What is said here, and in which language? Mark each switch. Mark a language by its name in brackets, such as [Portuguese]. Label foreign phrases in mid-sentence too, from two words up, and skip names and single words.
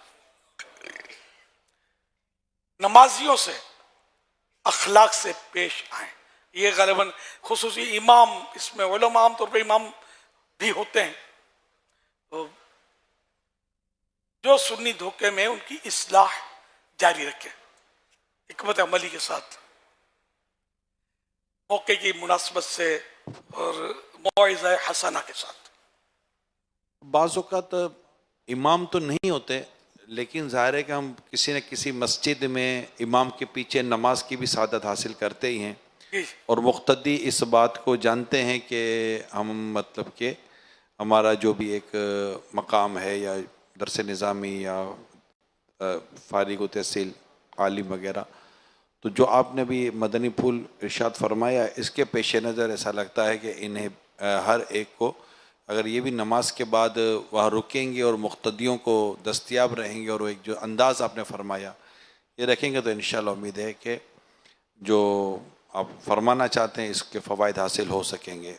[Urdu] نمازیوں سے اخلاق سے پیش آئے، یہ غالباً خصوصی امام، اس میں علما عام طور پر امام بھی ہوتے ہیں، تو جو سنی دھوکے میں ان کی اصلاح جاری رکھے حکمت عملی کے ساتھ، موقع کی مناسبت سے اور موعظہ حسنہ کے ساتھ. بعض اوقات امام تو نہیں ہوتے، لیکن ظاہر ہے کہ ہم کسی نہ کسی مسجد میں امام کے پیچھے نماز کی بھی سعادت حاصل کرتے ہی ہیں، جی اور مقتدی اس بات کو جانتے ہیں کہ ہم مطلب کہ ہمارا جو بھی ایک مقام ہے، یا درس نظامی یا فارغ و تحصیل عالم وغیرہ، تو جو آپ نے بھی مدنی پھول ارشاد فرمایا، اس کے پیش نظر ایسا لگتا ہے کہ انہیں ہر ایک کو اگر یہ بھی نماز کے بعد وہاں رکیں گے اور مقتدیوں کو دستیاب رہیں گے، اور وہ ایک جو انداز آپ نے فرمایا یہ رکھیں گے، تو انشاءاللہ امید ہے کہ جو آپ فرمانا چاہتے ہیں اس کے فوائد حاصل ہو سکیں گے۔